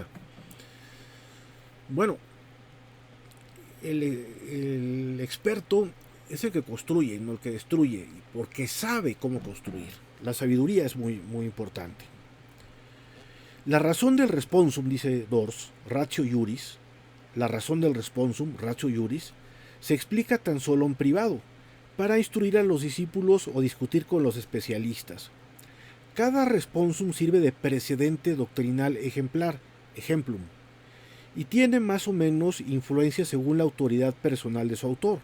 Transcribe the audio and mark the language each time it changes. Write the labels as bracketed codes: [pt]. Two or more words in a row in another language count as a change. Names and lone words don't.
[es] Bueno, el experto es el que construye, no el que destruye, porque sabe cómo construir. La sabiduría es muy, muy importante. La razón del responsum, dice Dors, [la] ratio iuris, [es] la razón del responsum, [la] ratio iuris, [es] se explica tan solo en privado, para instruir a los discípulos o discutir con los especialistas. Cada responsum sirve de precedente doctrinal ejemplar, exemplum, y tiene más o menos influencia según la autoridad personal de su autor.